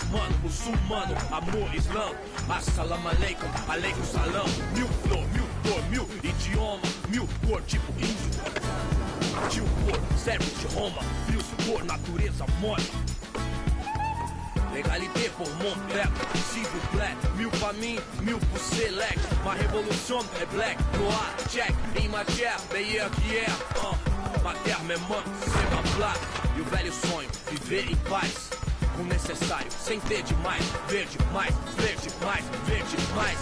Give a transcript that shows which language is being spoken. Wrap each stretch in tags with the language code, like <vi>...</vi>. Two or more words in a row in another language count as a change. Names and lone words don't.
<pt>Mano, muçulmano, amor, islã.</pt> <ar>السلام عليكم، عليكم السلام.</ar> <pt>Mil flor, mil cor, mil idioma, mil cor, tipo índio. Tio cor, servos de Roma, fios por natureza mole.</pt> <fr>Legalité pour mon peuple, s'il vous plaît.</fr> <pt>Mil pra mim, mil pro select.</pt> <fr>Ma révolution é black, noir, check. Em matière, meilleur qu'hier. Ma terre, mes mains, c'est ma plaque.</fr> <pt>E o velho sonho, viver em paz. Com o necessário, sem ter demais. Verde mais, verde mais, verde mais.</pt>